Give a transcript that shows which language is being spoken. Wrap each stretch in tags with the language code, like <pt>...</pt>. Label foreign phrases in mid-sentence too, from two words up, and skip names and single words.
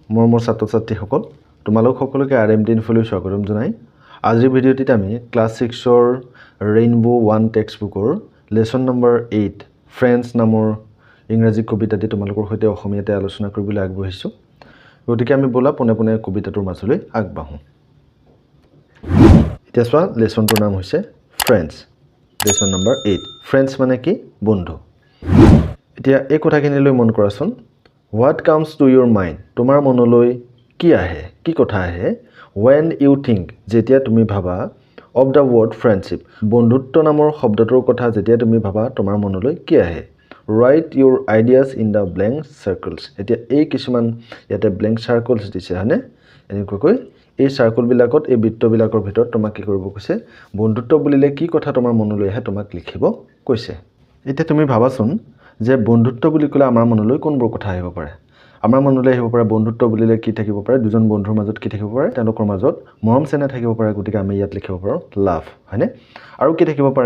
<as>মৰমৰ ছাত্ৰ-ছাত্ৰীসকল তোমালোক সকলোকে RMT ইনফোলৈ স্বাগতম জনাই আজিৰ ভিডিঅ'টিত আমি ক্লাছ 6ৰ ৰেইনবো 1 টেক্সটবুকৰ</as> <en>lesson number</en> <as>8 ফ্ৰেন্ডছ নামৰ ইংৰাজী কবিতাটি তোমালোকৰ সৈতে অসমীয়াতে আলোচনা কৰিবলৈ আগবঢ়াইছো গতিকে আমি বলা পোনে পোনে কবিতাটোৰ মাজলৈ আগবাঢ়ো এতিয়া চোৱা লেসনটোৰ নাম হৈছে ফ্ৰেন্ডছ</as> <en>lesson number</en> <as>8 ফ্ৰেন্ডছ মানে কি বন্ধু এতিয়া এই কথাখিনিলৈ মন কৰাচোন</as> <en>What comes to your mind?</en> <as>তোমাৰ মনলৈ কি আহে কি কথা আহে</as> <en>when you think</en> <as>যেতিয়া তুমি ভাবা</as> <en>of the word friendship</en> <as>বন্ধুত্ব নামৰ শব্দটোৰ কথা যেতিয়া তুমি ভাবা তোমাৰ মনলৈ কি আহে</as> <en>write your ideas in the blank circles</en> <as>এতিয়া এই কিছুমান ইয়াতে</as> <en>blank circles</en> <as>দিছে হয়নে এনেকৈ এই সাৰ্কেল বিলাকত এই বৃত্ত বিলাকৰ ভিতৰত তোমাক কি কৰিব কৈছে বন্ধুত্ব বুলিলে কি কথা তোমাৰ মনলৈ আহে তোমাক লিখিব কৈছে এতিয়া তুমি ভাবাচোন যে বন্ধুত্ব বুলি কলে আমাৰ মনলৈ কোনবোৰ কথা আহিব পাৰে আমাৰ মনলৈ আহিব পাৰে বন্ধুত্ব বুলিলে কি থাকিব পাৰে দুজন বন্ধুৰ মাজত কি থাকিব পাৰে তেওঁলোকৰ মাজত মৰম চেনেহ থাকিব পাৰে গতিকে আমি ইয়াত লিখিব পাৰো লাভ হয়নে আৰু কি থাকিব পাৰে</as>